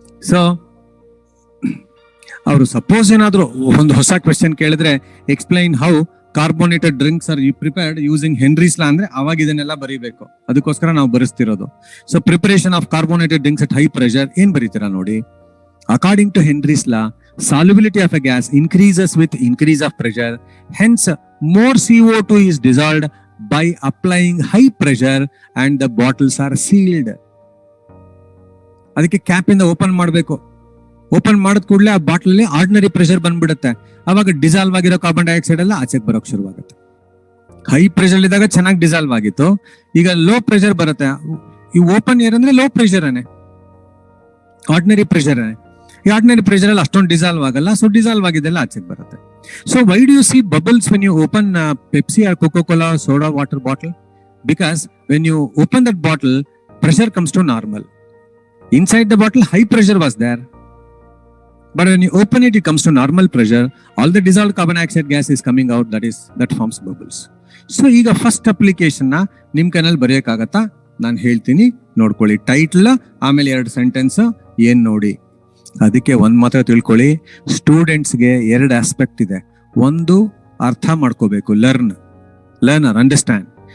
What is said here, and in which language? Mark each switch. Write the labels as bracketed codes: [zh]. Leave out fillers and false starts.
[kn] So ಅವರು suppose ಏನಾದ್ರು ಒಂದು ಹೊಸ ಕ್ವೆಶ್ಚನ್ ಕೇಳಿದ್ರೆ, [en] explain how carbonated drinks are prepared using Henry's law [kn] ಅಂದ್ರೆ ಅವಾಗ ಇದನ್ನೆಲ್ಲ ಬರೀಬೇಕು. ಅದಕ್ಕೋಸ್ಕರ ನಾವು ಬರೆಸ್ತಿರೋದು. So [en] preparation of carbonated drinks at high pressure [kn] ಏನ್ ಬರೀತೀರಾ ನೋಡಿ. According to Henry's law, [en] solubility of a gas increases with increase of pressure. Hence, more CO2 is dissolved by applying high pressure and the bottles are sealed. [kn] ಅದಕ್ಕೆ cap ಇಂದ open ಮಾಡಬೇಕು. Open ಮಾಡಿದ ಕೂಡಲೇ ಆ bottle ಅಲ್ಲಿ ordinary pressure ಬಂದ್ಬಿಡುತ್ತೆ. ಅವಾಗ dissolve ಆಗಿರೋ ಕಾರ್ಬನ್ ಡೈಆಕ್ಸೈಡ್ ಎಲ್ಲ ಆಚೆಗೆ ಬರೋಕ್ ಶುರುವಾಗುತ್ತೆ. ಹೈ ಪ್ರೆಷರ್ ಇದ್ದಾಗ ಚೆನ್ನಾಗಿ ಡಿಸಾಲ್ವ್ ಆಗಿತ್ತು, ಈಗ ಲೋ ಪ್ರೆಷರ್ ಬರುತ್ತೆ. ಈ ಓಪನ್ ಏರ್ ಅಂದ್ರೆ ಲೋ ಪ್ರೆಷರ್ ಆರ್ಡಿನರಿ ಪ್ರೆಷರ್. ಈ ಆರ್ಡಿನರಿ ಪ್ರೆಷರ್ ಅಲ್ಲಿ ಅಷ್ಟೊಂದು ಡಿಸಾಲ್ವ್ ಆಗಲ್ಲ, ಸೊ ಡಿಸಾಲ್ವ್ ಆಗಿದ್ದೆಲ್ಲ ಆಚೆಗೆ ಬರುತ್ತೆ. [en] So why do you see bubbles when you open Pepsi or Coca Cola soda water bottle? Because when you open that bottle, pressure comes to normal. Inside the bottle, high pressure was there. But when you open it, it comes to normal pressure. All the dissolved carbon dioxide gas is coming out. That forms bubbles. [kn] So, ಈಗ first application ನ ನಿಮ್ ಕೈನಲ್ಲಿ ಬರೆಯಕ್ಕಾಗತ್ತಾ? ನಾನು ಹೇಳ್ತೀನಿ, ನೋಡ್ಕೊಳ್ಳಿ. Title ಆಮೇಲೆ 2 sentence ಏನ್ ನೋಡಿ. ಅದಕ್ಕೆ ಒಂದ್ ಮಾತ್ರ ತಿಳ್ಕೊಳ್ಳಿ, ಸ್ಟೂಡೆಂಟ್ಸ್ಗೆ 2 ಆಸ್ಪೆಕ್ಟ್ ಇದೆ. ಒಂದು ಅರ್ಥ ಮಾಡ್ಕೋಬೇಕು, [en] Learner understand.